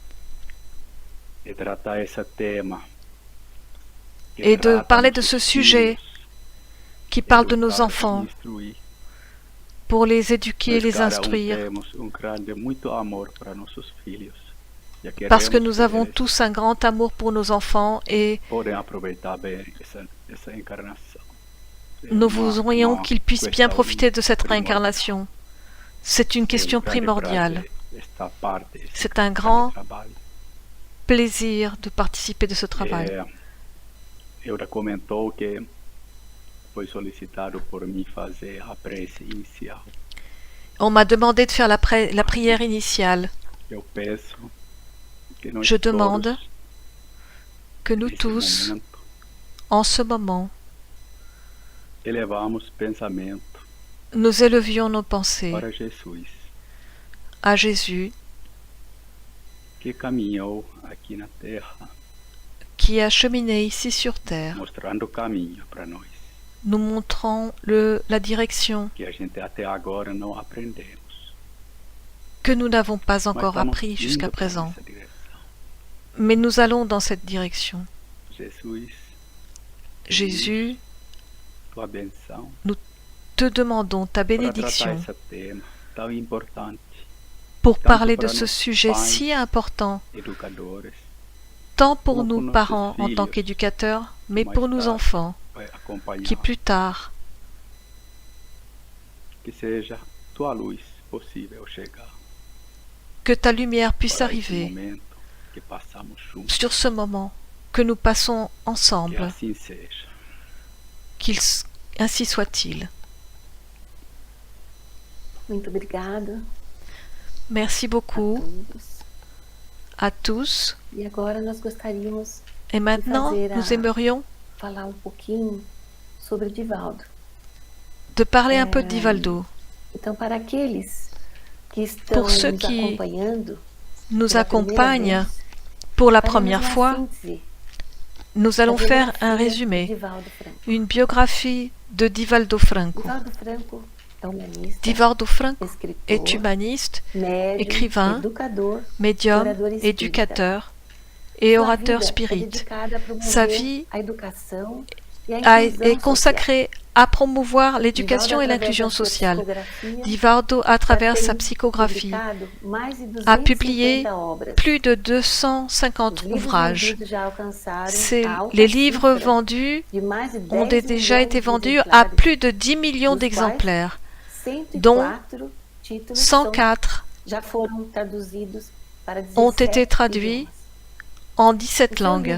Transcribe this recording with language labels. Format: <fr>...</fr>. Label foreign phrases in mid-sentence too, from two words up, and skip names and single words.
<fr>et de parler de ce sujet qui parle de nos enfants pour les éduquer et les instruire, parce que nous avons tous un grand amour pour nos enfants et nous voudrions qu'ils puissent bien profiter de cette réincarnation. C'est une question primordiale. C'est un grand plaisir de participer de ce travail.</fr> <pt>Eura comentou que foi solicitado por mim fazer a prece inicial.</pt> <fr>On m'a demandé de faire la prière initiale.</fr> <pt>Eu peço que nós</pt> <fr>Je demande</fr> <pt>todos,</pt> <fr>que nous</fr> <pt>nesse</pt> <fr>tous,</fr> <pt>momento,</pt> <fr>en ce moment,</fr> <pt>elevamos pensamento</pt> <fr>nous élevions nos pensées</fr> <pt>para Jesus,</pt> <fr>à Jésus</fr> <pt>que caminhou aqui na terra,</pt> <fr>qui a cheminé ici sur terre,</fr> <pt>mostrando o caminho para nós,</pt> <fr>nous montrant la direction</fr> <pt>que a gente até agora não aprendemos.</pt> <fr>que nous n'avons pas</fr> <pt>Mas</pt> <fr>encore</fr> <pt>estamos</pt> <fr>appris jusqu'à</fr> <pt>indo</pt> <fr>présent.</fr> <pt>nessa direção.</pt> <fr>Mais nous allons dans cette direction.</fr> <pt>Jesus,</pt> <fr>Jésus,</fr> <pt>tua benção</pt> <fr>te demandons ta</fr> <pt>para tratar</pt> <fr>bénédiction</fr> <pt>esse tema tão importante,</pt> <fr>pour parler de ce sujet si important,</fr> <pt>educadores,</pt> <fr>tant pour</fr> <pt>Como</pt> <fr>nous</fr> <pt>nossos</pt> <fr>parents en tant</fr> <pt>filhos,</pt> <fr>qu'éducateurs, mais</fr> <pt>mais</pt> <fr>pour nos</fr> <pt>tarde,</pt> <fr>enfants,</fr> <pt>vai acompanhar,</pt> <fr>qui plus tard</fr> <pt>que seja tua luz possível chegar</pt> <fr>que ta lumière puisse</fr> <pt>para esse</pt> <fr>arriver</fr> <pt>momento que passamos juntos,</pt> <fr>sur ce moment que nous passons</fr> <pt>que</pt> <fr>ensemble,</fr> <pt>assim seja.</pt> <fr>ainsi soit-il.</fr> <pt>Muito obrigada</pt> <fr>Merci</fr> <pt>a</pt> <fr>beaucoup</fr> <pt>todos.</pt> <fr>à tous.</fr> <pt>E agora nós gostaríamos</pt> <fr>Et maintenant, nous aimerions</fr> <pt>falar pouquinho sobre Divaldo.</pt> <fr>de parler un peu de Divaldo.</fr> <pt>Então, para aqueles que estão</pt> <fr>Pour ceux</fr> <pt>nos</pt> <fr>qui</fr> <pt>acompanhando,</pt> <fr>nous</fr> <pt>pela primeira</pt> <fr>accompagnent</fr> <pt>vez,</pt> <fr>pour la</fr> <pt>faremos</pt> <fr>première</fr> <pt>uma</pt> <fr>fois,</fr> <pt>síntese</pt> <fr>nous</fr> <pt>da</pt> <fr>allons faire</fr> <pt>biografia</pt> <fr>un</fr> <pt>de</pt> <fr>résumé,</fr> <pt>Divaldo Franco.</pt> <fr>une biographie de Divaldo Franco.</fr> <pt>Divaldo Franco é humanista,</pt> <fr>Divaldo Franco</fr> <pt>escritor,</pt> <fr>est humaniste,</fr> <pt>médium,</pt> <fr>écrivain,</fr> <pt>educador,</pt> <fr>médium,</fr> <pt>orador espírita.</pt> <fr>éducateur et</fr> <pt>Sua</pt> <fr>orateur</fr> <pt>vida é</pt> <fr>spirit.</fr> <pt>dedicada a promover</pt> <fr>Sa vie</fr> <pt>a educação e a inclusão</pt> <fr>est consacrée à promouvoir l'éducation et l'inclusion sociale. Divaldo, à travers sa psychographie, a publié plus de 250 ouvrages. Les livres vendus ont déjà été vendus à plus de 10 millions d'exemplaires, dont 104 ont été traduits en 17 langues.</fr>